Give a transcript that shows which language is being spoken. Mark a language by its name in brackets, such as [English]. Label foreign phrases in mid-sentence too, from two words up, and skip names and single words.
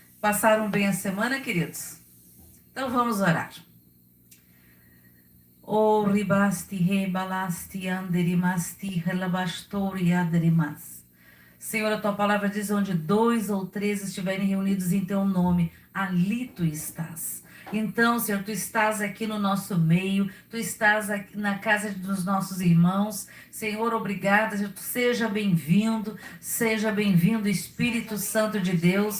[Portuguese] Passaram bem a semana, queridos? Então vamos orar. O ribasti rebalasti anderimasti relabastori aderimas. Senhor, a tua palavra diz: onde 2 ou 3 estiverem reunidos em teu nome, ali tu estás. Então, Senhor, tu estás aqui no nosso meio, tu estás aqui na casa dos nossos irmãos. Senhor, obrigada, seja bem-vindo, Espírito Santo de Deus.